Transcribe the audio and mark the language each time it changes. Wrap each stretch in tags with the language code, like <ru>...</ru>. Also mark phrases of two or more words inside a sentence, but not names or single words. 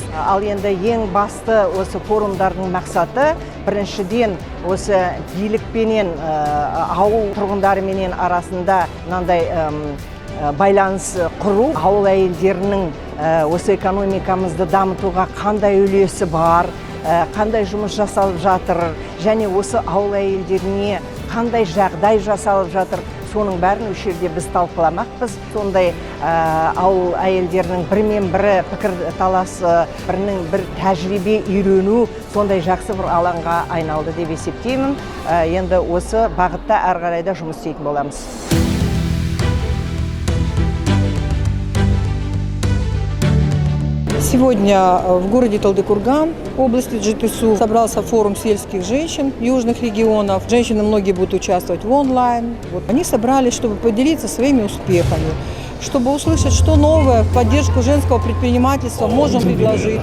<kk>Ал енді ең басты осы форумдардың мақсаты біріншіден осы билікпенен ауыл тұрғындарыменен арасында мынандай байланыс құру, ауыл әйелдерінің осы экономикамызды дамытуға қандай үлесі бар, қандай жұмыс жасалып жатыр, және осы ауыл әйелдеріне қандай жағдай жасалып жатыр, соның бәрін осы жерде біз талқыламақпыз. Сондай ауыл әйелдерінің бірімен бірі пікір таласы, бірінің бір тәжірибе үйрену, сондай жақсы бір алаңға айналды деп есептеймін. Енді осы бағытта әрі қарай да жұмыс істейтін боламыз.</kk> <ru>Сегодня в городе Талдыкурган, области Джитысу, собрался форум сельских женщин южных регионов. Женщины многие будут участвовать в онлайн. Они собрались, чтобы поделиться своими успехами, чтобы услышать, что новое в поддержку женского предпринимательства можем предложить.</ru>